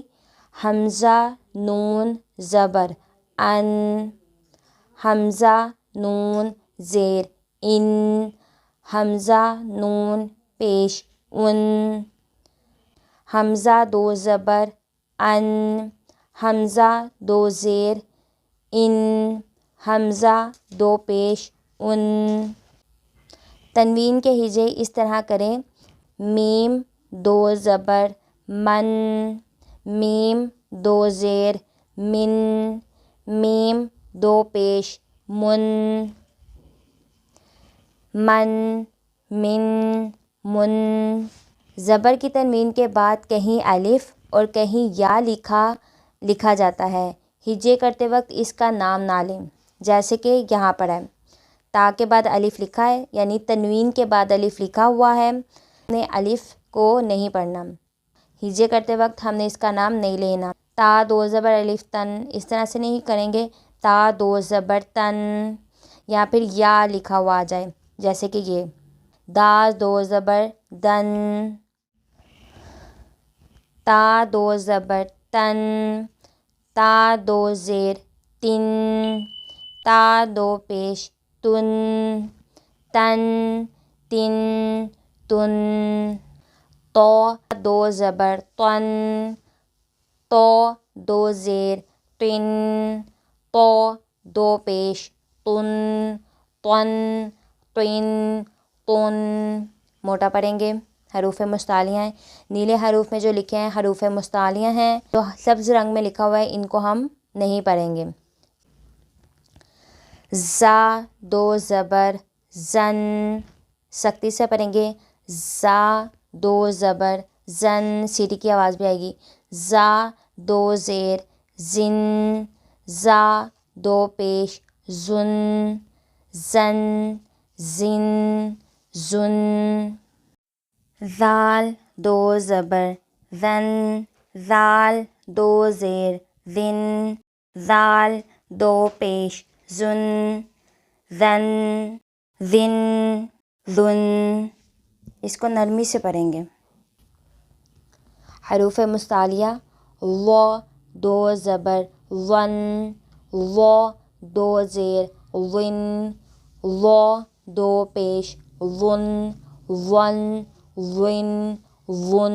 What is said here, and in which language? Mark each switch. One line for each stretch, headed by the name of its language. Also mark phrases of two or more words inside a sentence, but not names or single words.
Urdu: حمزہ نون زبر ان، حمزہ نون زیر ان، حمزہ نون پیش ان، حمزہ دو زبر ان، حمزہ دو زیر ان، حمزہ دو پیش ان۔ تنوین کے ہجے اس طرح کریں: میم دو زبر من، میم دو زیر من، میم دو پیش من، من، من، من۔ زبر کی تنوین کے بعد کہیں الف اور کہیں یا لکھا جاتا ہے۔ ہجے کرتے وقت اس کا نام نہ لیں، جیسے کہ یہاں پر ہے تا کے بعد الف لکھا ہے، یعنی تنوین کے بعد الف لکھا ہوا ہے، ہم نے الف کو نہیں پڑھنا۔ ہجے کرتے وقت ہم نے اس کا نام نہیں لینا۔ تا دو زبر الف تن، اس طرح سے نہیں کریں گے۔ تا دو زبر تن، یا پھر یا لکھا ہوا آ جائے، جیسے کہ یہ دال دو زبر دن، تا دو زبر تن، تا دو زیر تن، تا دو پیش تن، تن، تن، تن۔ تو دو زبر تن، تو دو زیر تن، تو دو پیش تن، تن، تن، تن۔ موٹا پڑھیں گے، حروف مستعلیہ ہیں۔ نیلے حروف میں جو لکھے ہیں حروف مستعلیہ ہیں، جو سبز رنگ میں لکھا ہوا ہے ان کو ہم نہیں پڑھیں گے۔ زا دو زبر زن، سختی سے پڑھیں گے۔ زا دو زبر زن، سیٹی کی آواز بھی آئے گی۔ زا دو زیر زن، زا دو پیش زن، زن، زن، زن۔ ذال دو زبر ذن، ذال دو زیر ذن، ذال دو پیش زن، ذن، ذن، ذن۔ اس کو نرمی سے پڑھیں گے۔ حروف مستعلیہ: و دو زبر ون، و دو زیر ون، و دو پیش ون، ون، ون، ون۔